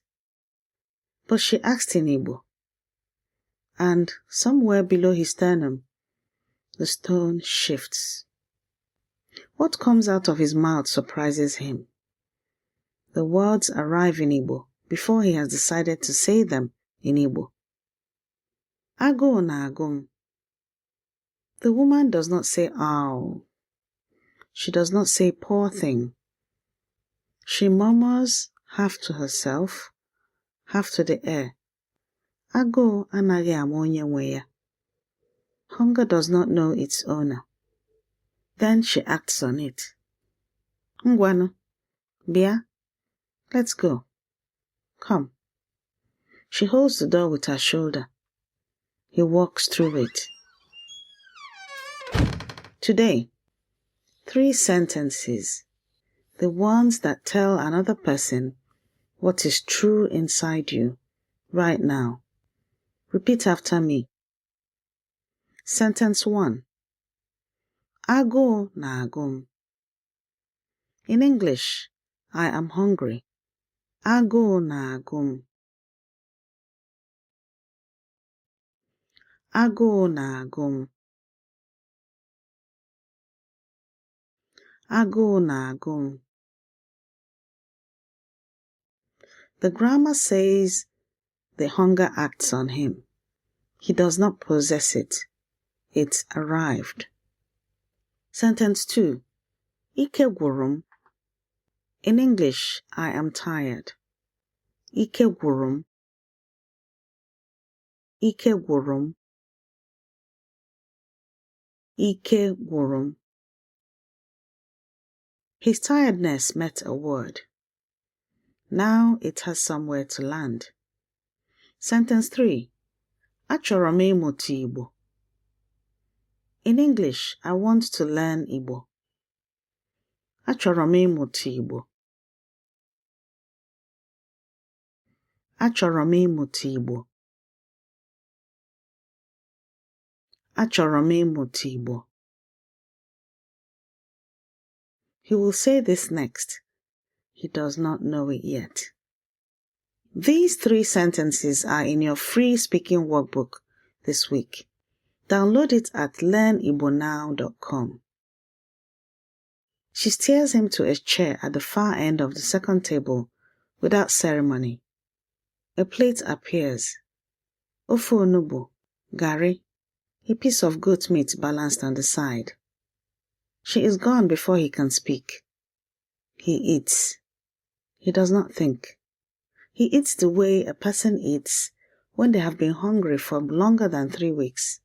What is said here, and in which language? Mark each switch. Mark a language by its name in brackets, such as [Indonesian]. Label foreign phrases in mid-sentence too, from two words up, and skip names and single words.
[English] But she asked in Igbo. And somewhere below his sternum, the stone shifts. What comes out of his mouth surprises him. The words arrive in Igbo before he has decided to say them in Igbo. [Igbo] Agụụ na-agụ m. [English] The woman does not say ow. She does not say poor thing. She murmurs half to herself, half to the air. [Igbo] Agụụ anaghị ama onye nwe ya. [English] Hunger does not know its owner. Then she acts on it. [Igbo] Ngwanu, bịa, [English] let's go. Come. She holds the door with her shoulder. He walks through it. Today, 3 sentences, the ones that tell another person what is true inside you right now. Repeat after me. Sentence 1. [Igbo] Agụụ na-agụ m. [English] In English, I am hungry. [Igbo] Agụụ na-agụ m. Agụụ na-agụ m. Agụụ na-agụ m. [English] The grammar says the hunger acts on him. He does not possess it. It arrived. Sentence 2. [Igbo] Ike gwụrụ m. [English] In English, I am tired. [Igbo] Ike gwụrụ m. Ike gwụrụ m. Ike gwụrụ m. [English] His tiredness met a word. Now it has somewhere to land. Sentence 3. [Igbo] Achọrọ m ịmụta Igbo. [English] In English, I want to learn Igbo. [Igbo] Achọrọ m ịmụta Igbo. Achọrọ m ịmụta Igbo. Achọrọ m ịmụta Igbo. [English] He will say this next. He does not know it yet. These 3 sentences are in your free speaking workbook this week. Download it at learnibonow.com. She steers him to a chair at the far end of the second table without ceremony. A plate appears. [Igbo] Ofe onugbu, [English] garri, a piece of goat meat balanced on the side. She is gone before he can speak. He eats. He does not think. He eats the way a person eats when they have been hungry for longer than 3 weeks.